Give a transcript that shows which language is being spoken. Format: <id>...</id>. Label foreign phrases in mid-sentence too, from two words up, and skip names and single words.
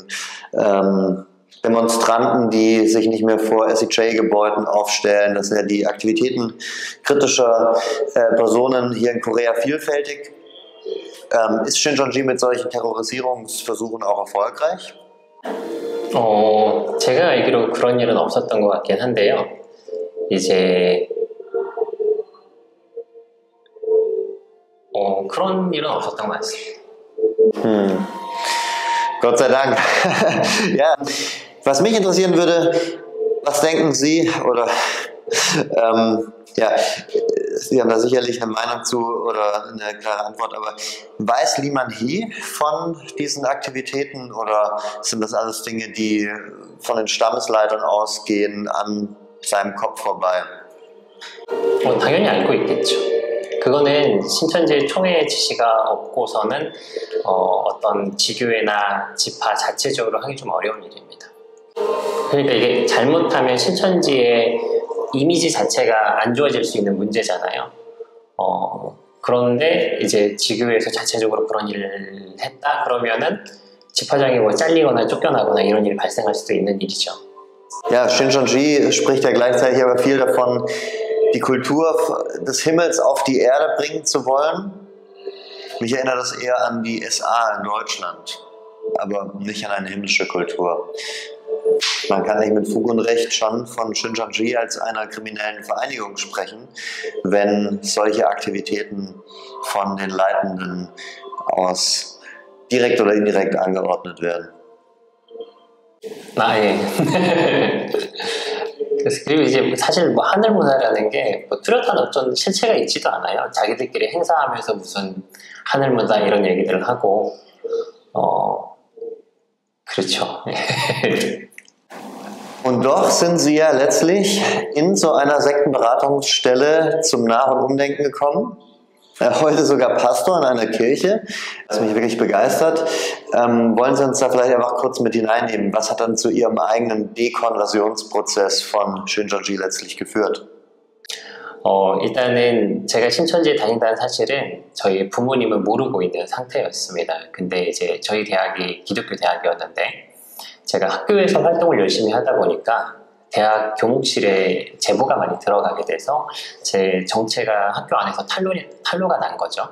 <de>Demonstranten, die sich nicht mehr vor SEJ-Gebäuden aufstellen. Das sind ja die Aktivitäten kritischer Personen hier in Korea vielfältig. Ist Shincheonji mit solchen Terrorisierungsversuchen auch erfolgreich?</de> <ko>제가 알기로 그런 일은 없었던 것 같긴 한데요. 이제 그런 일은 없었던 것 같습니다.</ko> <de>Gott sei Dank. Ja, was mich interessieren würde, was denken Sie, oder ja, Sie haben da sicherlich eine Meinung zu oder eine klare Antwort, aber weiß Lee Man-hee von diesen Aktivitäten oder sind das alles Dinge, die von den Stammesleitern ausgehen, an seinem Kopf vorbei?</de> <ko>당연히 알고 있겠죠. 그거는 신천지 총회의 지시가 없고서는 어떤 지교회나 지파 자체적으로 하기 좀 어려운 일입니다. 그러니까 이게 잘못하면 신천지의 이미지 자체가 안 좋아질 수 있는 문제잖아요. 그런데 이제 지교회에서 자체적으로 그런 일을 했다 그러면은 집화장이 뭐 잘리거나 쫓겨나거나 이런 일이 발생할 수도 있는 일이죠.</ko> <de>Ja, Shincheonji spricht ja gleichzeitig aber viel davon, die Kultur des Himmels auf die Erde bringen zu wollen. Mich erinnert das eher an die SA in Deutschland, aber nicht an eine himmlische Kultur. Man kann nicht mit Fug und Recht schon von Shincheonji als einer kriminellen Vereinigung sprechen, wenn solche Aktivitäten von den Leitenden aus direkt oder indirekt angeordnet werden.</de> <ko>예. 그리고 이제 사실 뭐 하늘문화라는 게 뭐 뚜렷한 어떤 실체가 있지도 않아요. 자기들끼리 행사하면서 무슨 하늘문화 이런 얘기들을 하고 그렇죠.</ko> <de>Und doch sind Sie ja letztlich in so einer Sektenberatungsstelle zum Nach- und Umdenken gekommen. Heute sogar Pastor in einer Kirche, was mich wirklich begeistert. Wollen Sie uns da vielleicht einfach kurz mit hineinnehmen? Was hat dann zu Ihrem eigenen Dekonversionsprozess von Shincheonji letztlich geführt?</de> <ko>일단은 제가 신천지에 다닌다는 사실은 저희 부모님은 모르고 있는 상태였습니다. 근데 이제 저희 대학이 기독교 대학이었는데 제가 학교에서 활동을 열심히 하다 보니까 대학 교목실에 제보가 많이 들어가게 돼서 제 정체가 학교 안에서 탄로가 난 거죠.</ko>